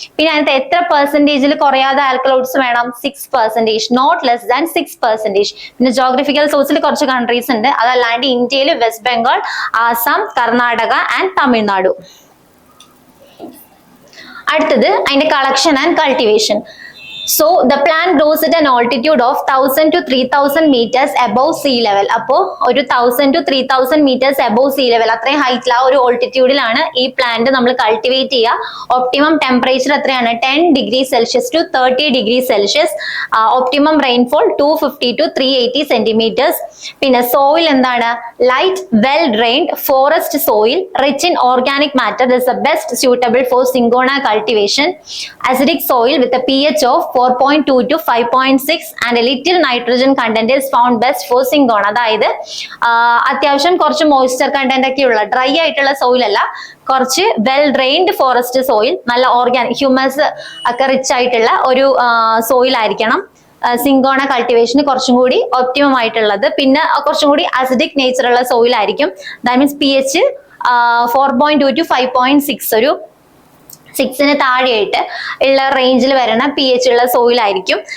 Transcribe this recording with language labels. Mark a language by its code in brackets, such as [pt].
[ml] പിന്നെ അതിനകത്ത് എത്ര പെർസെന്റേജിൽ കുറയാതെ ആൽക്കലോയിഡ്സ് വേണം? 6%, നോട്ട് ലെസ് ദാൻ 6%. പിന്നെ ജോഗ്രഫിക്കൽ സോഴ്സിൽ കുറച്ച് കൺട്രീസ് ഉണ്ട്, അതല്ലാണ്ട് ഇന്ത്യയിൽ വെസ്റ്റ് ബംഗാൾ, ആസാം, കർണാടക ആൻഡ് തമിഴ്നാടു. അടുത്തത് അതിന്റെ collection and cultivation. [en] So the plant grows at an altitude of 1000 to 3000 meters above sea level. [ml] അപ്പോ ഒരു [en] 1000 to 3000 meters above sea level, [ml] അത്രയും ഹൈറ്റിൽ ആ ഒരു ഓൾട്ടിറ്റ്യൂഡിലാണ് ഈ പ്ലാന്റ് നമ്മൾ കൾട്ടിവേറ്റ് ചെയ്യുക. ഒപ്റ്റിമം ടെമ്പറേച്ചർ എത്രയാണ്? [en] 10 degree Celsius to 30 degree Celsius. [ml] Optimum rainfall [en] 250 to 380 centimeters. [ml] പിന്നെ സോയിൽ എന്താണ്? [en] Light, well drained forest soil, rich in organic matter is the best suitable for Syngona cultivation. Acidic soil with a pH of 4.2 to 5.6 and a little nitrogen content is found best for Syngona. [ml] അതായത് അത്യാവശ്യം കുറച്ച് moisture content ഒക്കെ ഉള്ള dry ആയിട്ടുള്ള soil അല്ല, കുറച്ച് well drained forest soil, നല്ല organic humus ഒക്കെ റിച്ച് ആയിട്ടുള്ള ഒരു സോയിൽ ആയിരിക്കണം സിങ്കോണ കൾട്ടിവേഷന് കുറച്ചും കൂടി ഒപ്റ്റിമം ആയിട്ടുള്ളത്. പിന്നെ കുറച്ചും കൂടി അസിഡിക് നേച്ചർ ഉള്ള സോയിൽ ആയിരിക്കും. ദാറ്റ് മീൻസ് pH 4.2 to 5.6, ഒരു 6ന് താഴെയായിട്ട് ഉള്ള റേഞ്ചിൽ വരുന്ന pH ഉള്ള സോയിൽ ആയിരിക്കും.